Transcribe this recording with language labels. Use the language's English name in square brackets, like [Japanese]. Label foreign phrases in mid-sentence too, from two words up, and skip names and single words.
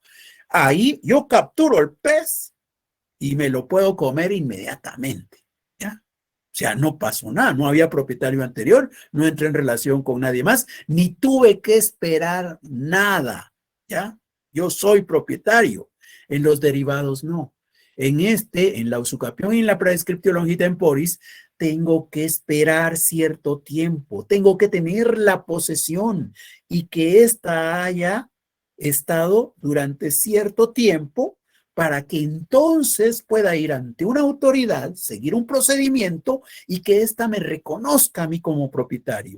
[Spanish] Ahí yo capturo el pez y me lo puedo comer inmediatamente. ¿Ya? O sea, no pasó nada, no había propietario anterior, no entré en relación con nadie más, ni tuve que esperar nada, ¿ya? Yo soy propietario. En los derivados, no. En la usucapión y en la [Latin] praescriptio longi temporis, [Spanish] tengo que esperar cierto tiempo, tengo que tener la posesión y que ésta haya estado durante cierto tiempo para que entonces pueda ir ante una autoridad, seguir un procedimiento y que ésta me reconozca a mí como propietario.